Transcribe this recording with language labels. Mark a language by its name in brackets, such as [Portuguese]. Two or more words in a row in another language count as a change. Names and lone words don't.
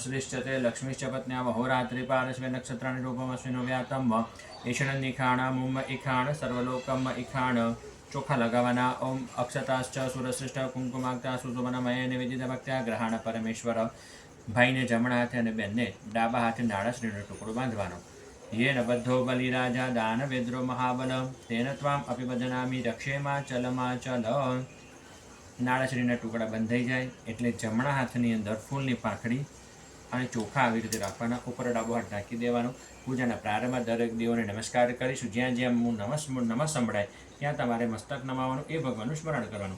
[Sanskrit] શ્રીશ્ચ તે લક્ષ્મીશ્ચ પત્ન્યા વહોરાત્રિ પારસ્વે નક્ષત્રાણિ રૂપમ અશ્વિનો વ્યાતમ ઈષણ નિખાણામુમ ઇખાણ સર્વલોકમ ઇખાણ। [Gujarati] ચોખા લગાવવાના। [Sanskrit] ઓમ અક્ષતાશ્ચ સુરશ્રેષ્ઠ કુંકુમાક્તા સુશોભનમય નિવેદિત ભક્ત્યા ગ્રહાણ પરમેશ્વર। [Gujarati] ભાઈને જમણા હાથે અને બેનને ડાબા હાથે નાળાશ્રીનો ટુકડો બાંધવાનો। [Sanskrit] येन बद्धो बलिराजा दानवेद्रो महाबल, तेन त्वाम अपि बदनामि रक्षेमाचलमाचल। [Gujarati] નાળાશ્રીના ટુકડા બંધાઈ જાય એટલે જમણા હાથની અંદર ફૂલની પાંખડી અને ચોખા આવી રીતે રાખવાના। ઉપર ડાબો હાથ ઢાંકી દેવાનો। પૂજાના પ્રારંભમાં દરેક દેવોને નમસ્કાર કરીશું। જ્યાં જ્યાં હું નમઃ સંભળાય ત્યાં તમારે મસ્તક નમાવાનું, એ ભગવાનનું સ્મરણ કરવાનું।